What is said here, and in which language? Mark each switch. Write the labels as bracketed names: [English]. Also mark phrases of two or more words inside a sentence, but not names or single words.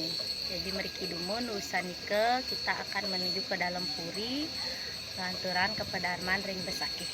[Indonesian] Jadi [Balinese] meriki dumun usan nike [Indonesian] kita akan menuju ke dalam puri lanturan ke Pedarman ring Besakih.